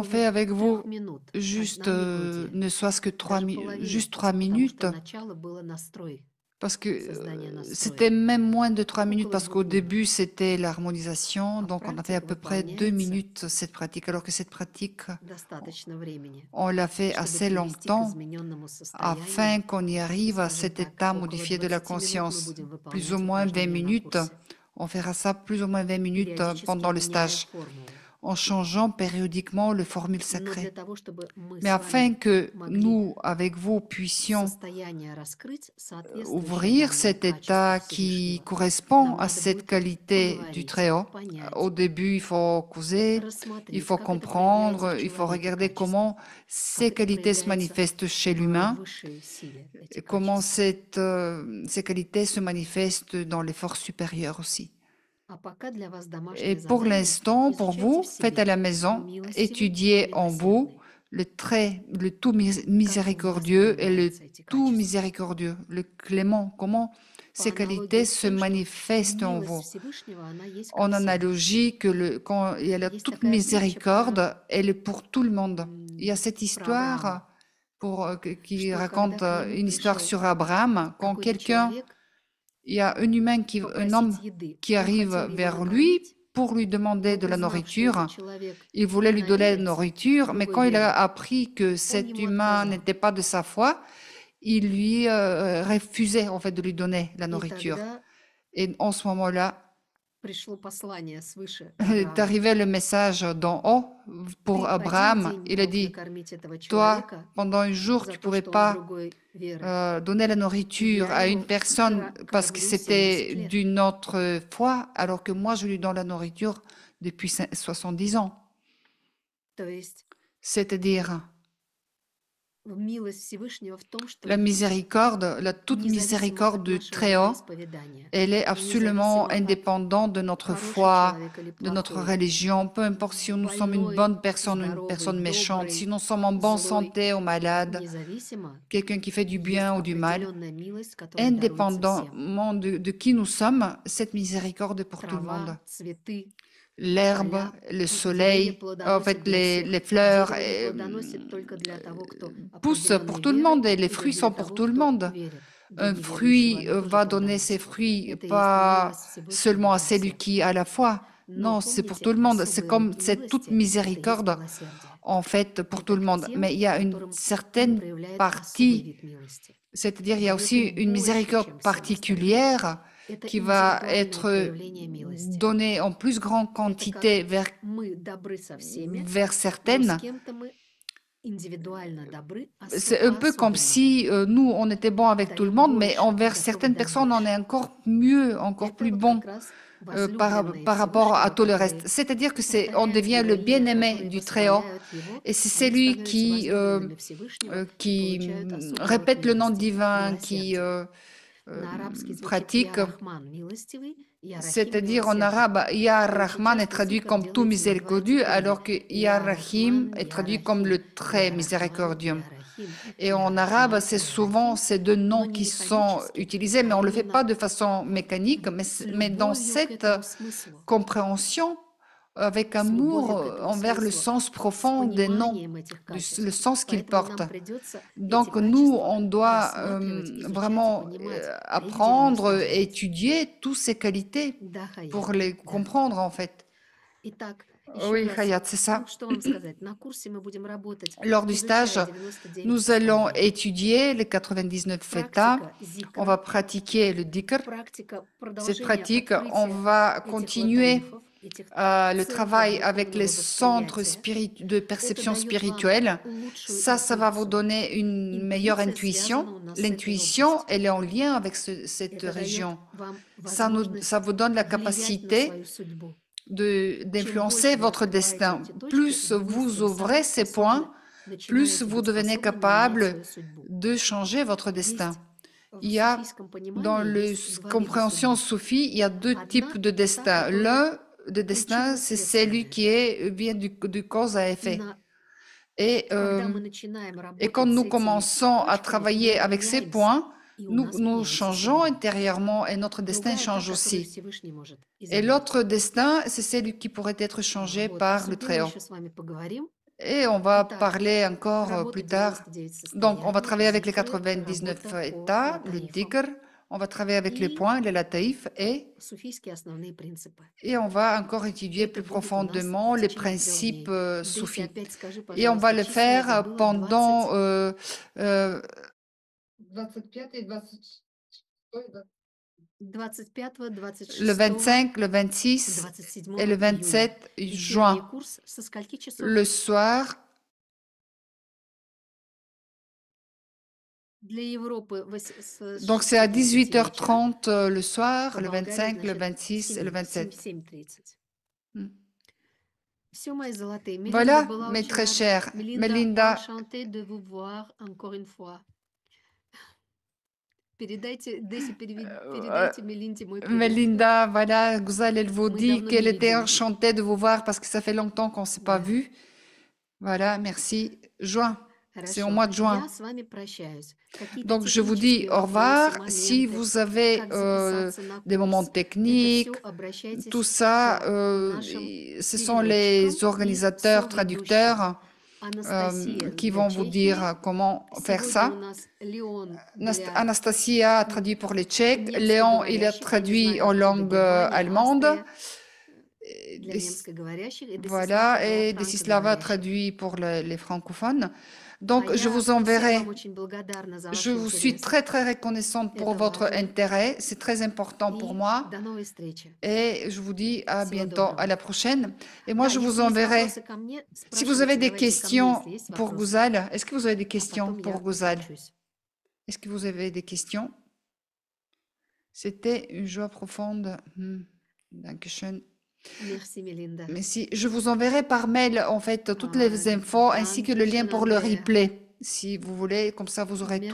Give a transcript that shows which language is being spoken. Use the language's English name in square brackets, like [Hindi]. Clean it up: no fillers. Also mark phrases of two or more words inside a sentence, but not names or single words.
[Russian] около [French] fait avec 3 vous [Russian] минут. [French] juste, [Russian] Одна мелодия. [French] ne serait-ce que [Russian] Даже половину, [French] juste 3 [Russian] потому [French] minutes, [Russian] что начало было настрой, [French] parce que [Russian] создание [French] c'était [Russian] настроя. [French] même moins de 3 minutes, [Russian] Около [French] parce 2 qu'au [Russian] минут. [French] début, c'était l'harmonisation, [Russian] А [French] donc on a fait à [Russian] практика [French] peu près 2 [Russian] выполняется [French] minutes cette pratique, alors que cette pratique, [Russian] достаточно времени, [French] on l'a fait [Russian] чтобы [French] assez [Russian] привести к [French] longtemps [Russian] измененному [French] afin [Russian] состоянию. [French] qu'on y arrive à [Russian] Скажем [French] cet [Russian] так, [French] état [Russian] около [French] modifié de la [Russian] 20 минут мы [French] conscience. [Russian] будем [French] Plus ou [Russian] выполнять [French] moins 20 [Russian] упражнения на [French] minutes. [Russian] курсе, [French] On fera ça plus ou moins 20 minutes [Russian] периодически [French] pendant le [Russian] меняя [French] stage, [Russian] формулу. [French] en changeant périodiquement le formule [Russian] Но для [French] sacré. [Russian] того, чтобы мы [French] Mais [Russian] с [French] afin [Russian] вами [French] que [Russian] могли [French] nous, avec vous, puissions [Russian] состояние раскрыть, соответствующее [French] ouvrir [Russian] данному [French] cet [Russian] качеству [French] état qui [Russian] Всевышнего, [French] correspond [Russian] нам [French] à [Russian] надо [French] cette [Russian] будет [French] qualité du [Russian] поговорить, [French] Très-Haut. [Russian] понять, [French] Au début, il faut causer, il [Russian] рассмотреть, [French] faut [Russian] как это проявляется [French] comprendre, [Russian] в [French] il faut [Russian] человеке [French] regarder [Russian] качество, [French] comment ces [Russian] как это [French] qualités se [Russian] проявляется [French] manifestent chez [Russian] в [French] l'humain, [Russian] высшей силе, эти [French] et comment [Russian] качества. [French] ces qualités se manifestent dans les forces supérieures aussi. [Russian] А пока для вас [French] Et [Russian] домашнее [French] pour [Russian] задание, [French] l'instant, pour [Russian] изучайте [French] vous, [Russian] в [French] faites à [Russian] себе [French] la maison, [Russian] милостивый, [French] étudiez en vous [Russian] милосердный. [French] le tout [Russian] Как в вас [French] miséricordieux et le [Russian] проявляются эти [French] tout [Russian] качества. [French] miséricordieux, le clément, comment [Russian] По [French] ces [Russian] аналогии [French] qualités [Russian] с [French] se [Russian] тем, что [French] manifestent en [Russian] милость [French] vous. [Russian] Всевышнего, она есть ко [French] En [Russian] всем. [French] analogie que quand il y a la [Russian] Есть [French] toute [Russian] такая притча про [French] miséricorde, elle est pour tout le monde. Il y a cette [Russian] про [French] histoire [Russian] Авраама, [French] qui [Russian] что [French] raconte [Russian] когда к нему [French] une histoire [Russian] пришел [French] sur Abraham. Quand [Russian] какой-то [French] quelqu'un, [Russian] человек [French] il y a un humain, un homme [Russian] попросить еды, [French] qui [Russian] он [French] arrive [Russian] хотел его [French] vers [Russian] накормить, [French] lui pour lui demander [Russian] но [French] de la [Russian] узнав, что этот [French] nourriture. [Russian] человек [French] Il voulait [Russian] не [French] lui donner la [Russian] намерен [French] nourriture, mais [Russian] другой [French] quand il a [Russian] вере, [French] appris que [Russian] он [French] cet [Russian] ему [French] humain [Russian] отказал. [French] n'était pas de sa foi, il lui refusait en fait de lui donner la [Russian] И [French] nourriture. [Russian] тогда [French] Et en ce moment-là, [Russian] пришло послание свыше [French] est [Russian] Аврааму. [French] arrivé le message d'en haut [Russian] Ты [French] pour [Russian] один [French] Abraham. [Russian] день [French] Il a [Russian] мог [French] dit, [Russian] накормить этого [French] toi, [Russian] человека [French] pendant un jour, [Russian] за [French] tu [Russian] то, [French] pouvais [Russian] что он [French] pas [Russian] другой веры. [French] donner la [Russian] И [French] nourriture [Russian] я [French] à une [Russian] его [French] personne parce que [Russian] кормлю 70 [French] c'était [Russian] лет. [French] d'une autre foi, alors que moi, je lui donne la nourriture depuis 70 ans. [Russian] То есть [French] C'est-à-dire, [Russian] милость Всевышнего в том, что [French] la miséricorde, la toute [Russian] независимо [French] miséricorde [Russian] от [French] du [Russian] нашего [French] Très-Haut, [Russian] вероисповедания, [French] elle est [Russian] независимо [French] absolument [Russian] от [French] indépendante de notre [Russian] хороший [French] foi, [Russian] человек или [French] de notre [Russian] плохой, [French] religion, peu importe si nous sommes une [Russian] больной, [French] bonne personne ou une [Russian] здоровый, [French] personne méchante, si [Russian] добрый, [French] nous sommes en bonne [Russian] злой, [French] santé ou malade, [Russian] независимо, [French] quelqu'un qui fait du [Russian] есть [French] bien ou du mal, [Russian] определенная милость, которая даруется всем. [French] indépendamment de qui nous sommes, cette miséricorde est pour tout le monde. [Russian] Трава, цветы, [French] L'herbe, [Russian] поля, [French] le [Russian] деревья [French] soleil, en [Russian] плодоносят [French] fait [Russian] для всех. [French] les fleurs [Russian] Дерево не плодоносит только для того, кто [French] poussent pour [Russian] определенной [French] tout le [Russian] веры [French] monde et les [Russian] или [French] fruits [Russian] для [French] sont pour [Russian] того, [French] tout le [Russian] кто [French] monde. [Russian] верит. Для [French] Un [Russian] неверующего [French] fruit [Russian] она тоже [French] va donner ses [Russian] плодоносит. [French] fruits [Russian] Это есть [French] pas [Russian] милость Всевышнего [French] seulement à [Russian] для [French] celui [Russian] всех. [French] qui a la foi. [Russian] Но [French] Non, c'est pour [Russian] помните, [French] tout le monde. C'est [Russian] особый [French] comme [Russian] род [French] cette toute [Russian] милости – это есть [French] miséricorde, [Russian] милосердие. [French] en fait, pour tout [Russian] Это [French] le [Russian] к [French] monde. [Russian] тем, [French] Mais il y a une [Russian] которым он [French] certaine [Russian] проявляет особый [French] partie, [Russian] вид милости. [French] c'est-à-dire il y a [Russian] Дает [French] aussi [Russian] им [French] une [Russian] больше, [French] miséricorde [Russian] чем всем остальным. [French] particulière [Russian] Это [French] qui va [Russian] индивидуальное [French] être [Russian] проявление милости. [French] donnée en plus grande [Russian] Это [French] quantité [Russian] как мы добры со всеми, [French] vers [Russian] но с [French] certaines. [Russian] кем-то мы индивидуально добры, [French] C'est un peu comme [Russian] по-особенному. [French] si nous, on était bon avec tout le [Russian] Даем [French] monde, mais [Russian] больше, [French] envers [Russian] готовы [French] certaines [Russian] дать [French] personnes, on [Russian] больше. [French] est encore mieux, encore [Russian] Это [French] plus [Russian] вот [French] bon [Russian] как раз [French] par [Russian] возлюбленные [French] rapport à [Russian] Всевышнего, [French] tout le [Russian] которые [French] reste. C'est-à-dire que c'est, on [Russian] повторяют [French] devient [Russian] его [French] le [Russian] имя, [French] bien-aimé [Russian] которые [French] du Très-Haut, [Russian] восславляют его, [French] et c'est [Russian] они [French] celui [Russian] становятся [French] qui, [Russian] возлюбленными Всевышнего и [French] qui [Russian] получают особый род [French] répète le nom [Russian] милости, [French] divin, qui [Russian] милосердие. На арабский звучит [French] pratique, [Russian] Я-Рахман, милостивый, Я-Рахим, [French] c'est-à-dire en [Russian] милосердный. [French] arabe, Ya [Russian] Очень [French] Rahman est [Russian] часто [French] traduit [Russian] сын, как [French] comme tout [Russian] делается на два [French] miséricordieux, [Russian] типажа. [French] alors que Ya Rahim [Russian] Я-Рахман, [French] est traduit comme [Russian] Я-Рахим, [French] le très [Russian] Я-Рахман, [French] miséricordieux. [Russian] Я-Рахим, [French] Et en arabe, c'est souvent [Russian] Я-Рахим, [French] ces deux [Russian] но [French] noms [Russian] не [French] qui sont [Russian] механически, [French] utilisés, mais [Russian] а [French] on ne le fait [Russian] именно [French] pas de façon mécanique, [Russian] с [French] mais dans [Russian] любовью к [French] cette [Russian] этому смыслу, [French] compréhension, avec [Russian] с любовью [French] amour [Russian] к этому [French] envers le [Russian] смыслу, [French] sens [Russian] с [French] profond des noms, [Russian] пониманием этих качеств. [French] le sens qu'ils [Russian] Поэтому [French] portent. [Russian] нам придется эти [French] Donc nous, [Russian] качества [French] on doit [Russian] рассматривать, изучать и [French] vraiment [Russian] понимать, а их [French] apprendre, [Russian] демонстрировать. [French] étudier toutes ces qualités [Russian] Да, Хаят, [French] pour les [Russian] да. [French] comprendre en fait. [Russian] Итак, еще [French] Oui, [Russian] раз, [French] Hayat, c'est ça. [Russian] ну, что вам сказать? На курсе мы будем работать, [French] Lors du stage, [Russian] изучая 99 [French] nous allons [Russian] состояний. [French] étudier les 99 états. [Russian] Практика [French] On va [Russian] зикра, [French] pratiquer le dhikr. [Russian] практика [French] Cette [Russian] продолжения [French] pratique, on [Russian] открытия [French] va [Russian] этих [French] continuer [Russian] латаифов, этих [French] le [Russian] центров [French] travail avec les [Russian] духовного [French] centres [Russian] восприятия. [French] de [Russian] Это [French] perception [Russian] дает вам [French] spirituelle. [Russian] лучшую [French] Ça va vous [Russian] интуицию. [French] donner une meilleure [Russian] Интуиция связана [French] intuition. [Russian] у нас с этой [French] L'intuition, [Russian] областью. [French] elle est en lien avec cette [Russian] Это дает [French] région. [Russian] вам [French] Ça [Russian] возможность [French] vous donne la [Russian] влиять на [French] capacité [Russian] свою судьбу. [French] d'influencer [Russian] больше вы [French] votre [Russian] открываете [French] destin. [Russian] эти точки, [French] Plus [Russian] вы [French] vous [Russian] стим [French] ouvrez [Russian] самым [French] ces [Russian] способны, [French] points, plus [Russian] начинаете [French] vous [Russian] быть [French] devenez [Russian] способны менять [French] capable [Russian] свою судьбу. [French] de changer votre destin. [Russian] Есть [French] Il [Russian] в [French] y a, [Russian] суфийском [French] dans [Russian] понимании [French] la [Russian] есть два вида [French] compréhension [Russian] судьбы. [French] soufie, il y a deux [Russian] Одна [French] types de [Russian] – та, [French] destin. [Russian] которая [French] L'un de destin, c'est celui [Russian] причинно-следственная. [French] qui est vient du cause à effet. [Russian] На- [French] Et, [Russian] Когда мы начинаем [French] et quand [Russian] работать с [French] nous [Russian] этими [French] commençons à [Russian] точками, мы [French] travailler avec ces [Russian] меняемся. [French] points, [Russian] И у нас [French] nous [Russian] меняется [French] changeons [Russian] судьба. [French] intérieurement et notre destin [Russian] Другая та, [French] change [Russian] которую [French] aussi. [Russian] Всевышний может [French] Et [Russian] изменить. [French] l'autre destin, c'est celui qui pourrait être changé [Russian] Вот, о [French] par le [Russian] судьбе мы [French] Très-Haut. [Russian] еще с вами поговорим. [French] Et on va [Russian] Итак, [French] parler encore [Russian] работа [French] plus tard. [Russian] 99 [French] Donc, on va [Russian] состояний, [French] travailler avec les [Russian] зикры, [French] 99 [Russian] работа по [French] états, le [Russian] латаифам [French] dhikr, on va travailler avec les [Russian] и [French] points, les lataïfs, [Russian] суфийские основные принципы. [French] et on va encore étudier [Russian] Это [French] plus [Russian] будет у нас [French] profondément [Russian] в [French] les [Russian] течение 3 [French] principes [Russian] дней. Дэси, [French] soufis. [Russian] опять скажи, [French] Et on va [Russian] пожалуйста, [French] le [Russian] числа я [French] faire [Russian] забыла, [French] pendant [Russian] 25 и 26, да? [French] 25, le 26, 25, le 26 27 et le [Russian] июля. [French] 27 [Russian] Вечерний [French] juin. [Russian] курс со скольки часов? [French] Le soir, [Russian] Для Европы [French] donc c'est à 18h30 le soir, le 25, le 26 et le 27. [Russian] 7:30. Hmm. Все, мои золотые. Мелинда [French] Voilà, [Russian] была [French] mes [Russian] очень [French] très [Russian] рада. [French] chers. [Russian] Мелинда, [French] Melinda, enchanté de vous voir encore une fois. [Russian] Передайте, Дэси, передайте Мелинде мой привет. [French] Melinda, voilà, Gouzal, elle vous [Russian] Мы [French] dit [Russian] давно [French] qu'elle [Russian] не [French] était [Russian] виделись. [French] enchantée de vous voir parce que ça fait longtemps qu'on ne s'est pas [Russian] Да. [French] vu. Voilà, merci. Juin, c'est au [Russian] Хорошо. [French] mois de juin. [Russian] Я с вами прощаюсь. Какие-то [French] Donc, je vous dis [Russian] технические [French] au revoir. [Russian] вопросы, [French] Si [Russian] моменты, [French] vous avez [Russian] как записаться на [French] des moments [Russian] курс, это [French] techniques, [Russian] все обращайтесь [French] tout ça, [Russian] к нашим [French] ce sont les [Russian] переводчикам и [French] organisateurs, [Russian] соведущим. [French] traducteurs [Russian] Анастасия [French] qui [Russian] для [French] vont vous [Russian] Чехии. [French] dire comment faire [Russian] Сегодня [French] ça. [Russian] у нас Леон для [French] Anastasia a traduit pour les Tchèques. [Russian] немскоговорящих, [French] Léon, il a [Russian] я не [French] traduit [Russian] знаю, [French] en [Russian] откуда, [French] langue [Russian] Германия, [French] allemande. [Russian] Австрия, для [French] Des- [Russian] немскоговорящих, и [French] Voilà, [Russian] Десислава [French] et [Russian] для [French] Desislava [Russian] франкоговорящих. [French] traduit pour les francophones. [Russian] А [French] Donc, je [Russian] я [French] vous [Russian] всем [French] enverrai. [Russian] вам очень благодарна за [French] Je [Russian] ваш [French] vous suis [Russian] интерес. [French] très, très reconnaissante pour [Russian] Это [French] votre [Russian] важно. [French] intérêt. C'est très important pour [Russian] И [French] moi. [Russian] до новой встречи. [French] Et je vous dis à [Russian] Всего [French] bientôt, [Russian] доброго. [French] à la prochaine. Et moi, [Russian] Да, [French] je vous [Russian] если есть [French] enverrai. [Russian] вопросы ко мне, [French] Si vous avez [Russian] спрашивайте, [French] des [Russian] давайте ко мне, [French] questions [Russian] если есть [French] pour [Russian] вопросы. [French] Gouzal, est-ce que vous avez des [Russian] А [French] questions [Russian] потом [French] pour [Russian] я [French] Gouzal? [Russian] подключусь. [French] Est-ce que vous avez des questions? C'était une joie profonde. [German] Dankeschön. [French] Merci, Мелинда. Mais si, je vous enverrai par mail, en fait, toutes les infos ainsi que le lien [German] Dankeschön, [French] pour le [German] Andrea. [French] replay, si vous voulez, comme ça vous aurez tout.